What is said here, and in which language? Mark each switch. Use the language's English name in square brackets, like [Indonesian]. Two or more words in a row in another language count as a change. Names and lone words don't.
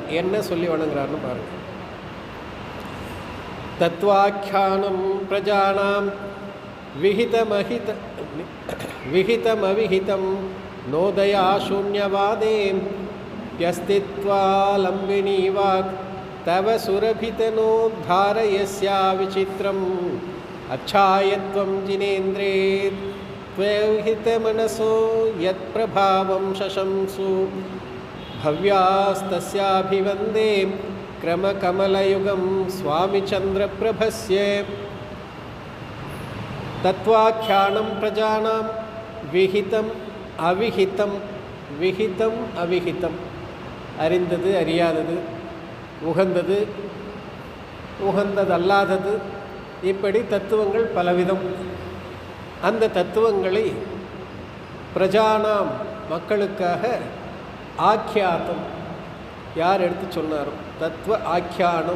[Tamil] என்ன சொல்லி வணங்குறார்னு பாருங்கள். [Sanskrit] तत्त्वाख्यानं प्रजानां विहितमविहितं नोदया शून्यवादे यस्तित्वालम्बिनि वाक् तव सुरभितनोद्धारयस्या विचित्रम् अच्छायत्वं जिनेन्द्रे त्वहितमनसो यत्प्रभावं शशंसु भव्यास्तस्याभिवन्दे क्रमकमलयुगं स्वामिचन्द्रप्रभस्य। तत्त्वाख्यानं प्रजानां विहितम् अविहितम् [Tamil] அறிந்தது அறியாதது, உகந்தது உகந்ததல்லாதது, இப்படி தத்துவங்கள் பலவிதம். அந்த தத்துவங்களை பிரஜானாம் மக்களுக்காக ஆக்கியாத்தம் யார் எடுத்து சொன்னாரோ, [Sanskrit] तत्त्व आख्यानम्.